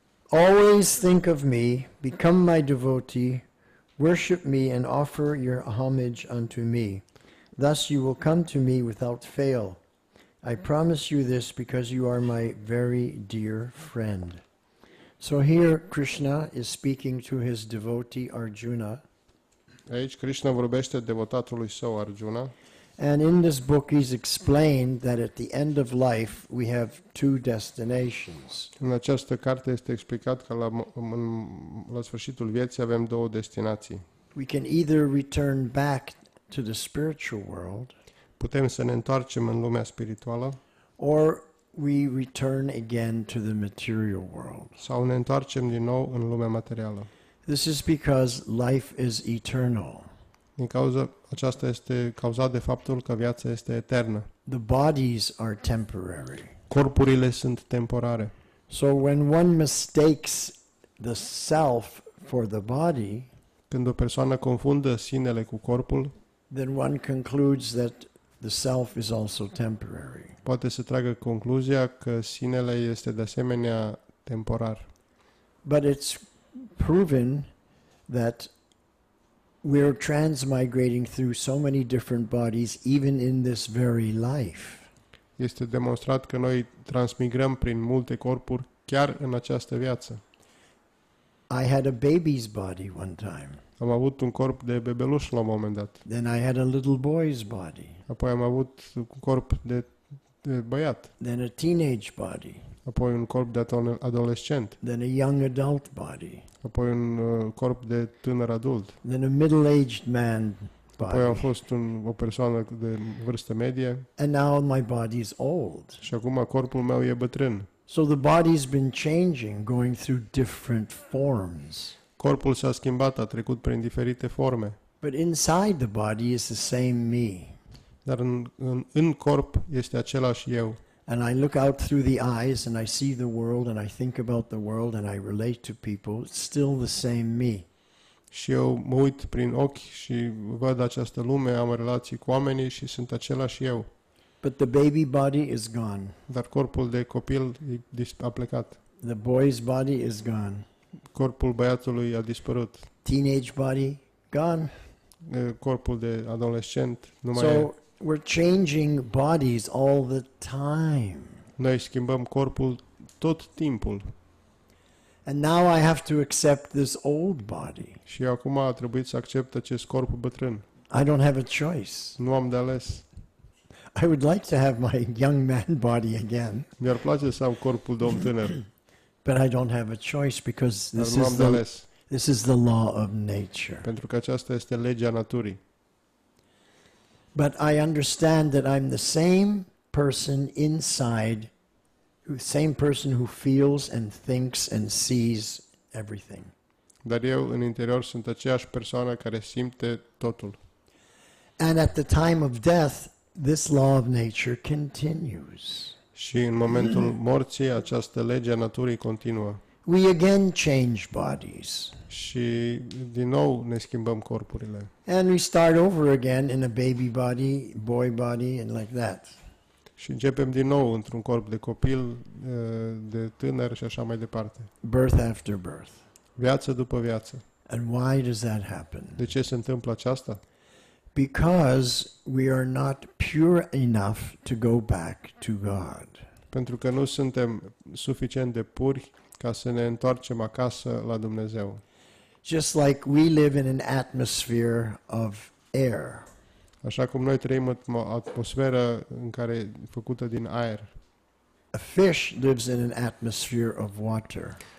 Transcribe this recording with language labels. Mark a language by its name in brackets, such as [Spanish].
[English] Always think of me, become my devotee, worship me and offer your homage unto me. Thus you will come to me without fail. I promise you this because you are my very dear friend. So here Krishna is speaking to his devotee Arjuna. [Romanian] Aici Krishna vorbește devotatului său Arjuna [English] And in this book he's explained that at the end of life we have two destinations. [Romanian] În această carte este explicat că la sfârșitul vieții avem două destinații. [English] We can either return back to the spiritual world, [Romanian] Putem să ne întoarcem în lumea spirituală [English] or we return again to the material world. [Romanian] sau ne întoarcem din nou în lumea materială. [English] This is because life is eternal. [Romanian] Din cauza aceasta este cauzat de faptul că viața este eternă. [English] The bodies are temporary. [Romanian] Corpurile sunt temporare. [English] So when one mistakes the self for the body, [Romanian] Când o persoană confundă sinele cu corpul, [English] then one concludes that the self is also temporary. [Romanian] poate să tragă concluzia că sinele este de asemenea temporar. [English] But it's proven that we're transmigrating through so many different bodies, even in this very life. [Romanian] Este demonstrat că noi transmigrăm prin multe corpuri chiar în această viață. [English] I had a baby's body one time. [Romanian] Am avut un corp de bebeluș la un moment dat. [English] Then I had a little boy's body. [Romanian] Apoi am avut un corp de băiat. [English] Then a teenage body. [Romanian] Apoi un corp de adolescent. [English] Then a young adult body. [Romanian] Apoi un corp de tânăr adult. [English] Then a middle-aged man [Romanian] Apoi am [English] body. [Romanian] fost o persoană de vârstă medie [English] And now my body is old. [Romanian] și acum corpul meu e bătrân. [English] So the body's been changing, going through different forms. [Romanian] Corpul s-a schimbat, a trecut prin diferite forme. [English] But inside the body is the same me. [Romanian] Dar în corp este același eu. [English] And I look out through the eyes and I see the world and I think about the world and I relate to people. It's still the same me. [Romanian] Și eu mă uit prin ochi și văd această lume, am relații cu oamenii și sunt același eu. [English] But the baby body is gone. [Romanian] Dar corpul de copil a plecat. [English] The boy's body is gone. [Romanian] Corpul băiatului a dispărut. [English] Teenage body gone. [Romanian] Corpul de adolescent nu mai e. [English] So we're changing bodies all the time. [Romanian] Noi schimbăm corpul tot timpul. [English] And now I have to accept this old body. [Romanian] Și eu acum a trebuit să accept acest corp bătrân. [English] I don't have a choice. [Romanian] Nu am de ales. [English] I would like to have my young man body again, [Romanian] Mi-ar place să am corpul de om tânăr, [English] but I don't have a choice because [Romanian] dar nu am de ales. [English] this is the law of nature. [Romanian] Pentru că aceasta este legea naturii. [English] But I understand that I'm the same person inside, same person who feels and thinks and sees everything. [Romanian] Dar eu în interior sunt aceeași persoană care simte totul. [English] And at the time of death, this law of nature continues. [Romanian] Și în momentul morții, această lege a naturii continuă. [English] We again change bodies. [Romanian] Și din nou ne schimbăm corpurile. [English] And we start over again in a baby body, boy body, and like that. [Romanian] Și începem din nou într-un corp de copil, de tânăr și așa mai departe. [English] Birth after birth. [Romanian] Viață după viață. [English] And why does that happen? [Romanian] De ce se întâmplă aceasta? [English] Because we are not pure enough to go back to God. [Romanian] Pentru că nu suntem suficient de puri ca să ne întoarcem acasă la Dumnezeu. [English] Just like we live in an atmosphere of air. [Romanian] Așa cum noi trăim o atmosferă în care e făcută din aer. [English] A fish lives in an atmosphere of water.